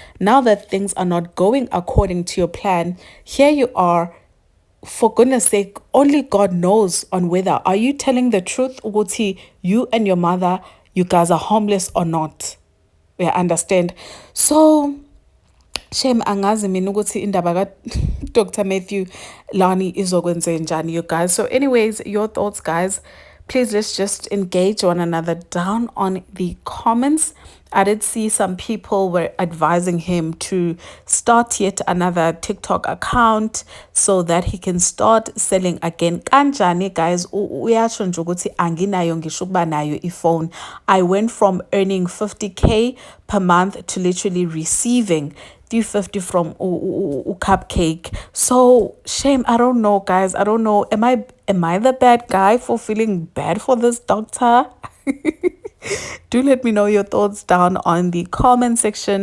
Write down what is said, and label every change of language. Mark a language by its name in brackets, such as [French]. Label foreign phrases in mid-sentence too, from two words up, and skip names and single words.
[English] Now that things are not going according to your plan, here you are for goodness sake, only God knows on whether are you telling the truth, Uguti, you and your mother, you guys are homeless or not. Yeah, understand. [Zulu] So shame angazi mina ukuthi indaba ka Dr. Mathew Lani izokwenze njani, [English] you guys. So anyways, your thoughts, guys. Please let's just engage one another down on the comments. I did see some people were advising him to start yet another TikTok account so that he can start selling again. [Zulu] Kanjani, guys, uyasho nje ukuthi anginayo ngisho ukuba nayo iphone. [English] I went from earning 50K per month to literally receiving 350 from Cupcake. So shame, I don't know, guys. I don't know. Am I the bad guy for feeling bad for this doctor? Do let me know your thoughts down on the comment section.